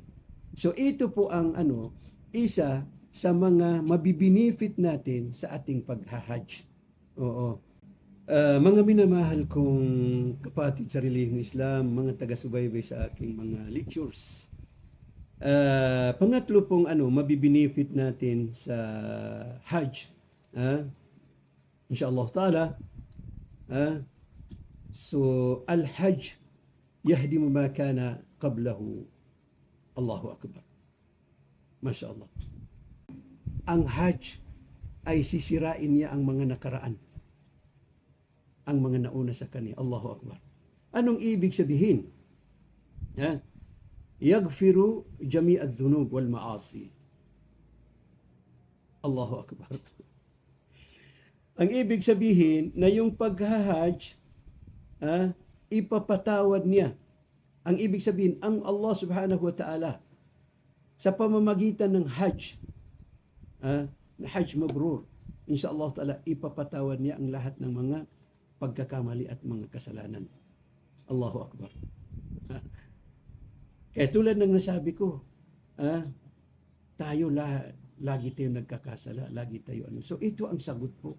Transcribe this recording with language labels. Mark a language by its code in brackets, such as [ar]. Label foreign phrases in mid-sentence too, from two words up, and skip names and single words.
[tl] So, ito po ang isa sa mga mabibinefit natin sa ating paghahajj. Oo. Mga minamahal kong kapatid sa relihiyong Islam, mga taga-subaybay sa aking mga lectures. Pangatlo pong mabibinefit natin sa Hajj. [ar] إن شاء الله تعالى. So, الحج يهدم ما كان قبله. الله أكبر. ما شاء الله. [tl] Ang Hajj ay sisirain niya ang mga nakaraan. Ang mga nauna sa kanya. [ar] الله أكبر. [tl] Anong ibig sabihin? [ar] يغفر جميع الذنوب والمعاصي. الله أكبر. [tl] Ang ibig sabihin na yung paghahajj, ipapatawad niya. Ang ibig sabihin, ang Allah [ar] سبحانه وتعالى [tl] sa pamamagitan ng hajj, na [ar] حج مبرور, إن شاء الله تعالى, [tl] ipapatawad niya ang lahat ng mga pagkakamali at mga kasalanan. [ar] الله أكبر. [tl] Kaya tulad ng nasabi ko, tayo lagi tayo nagkakasala, lagi tayo So ito ang sagot po.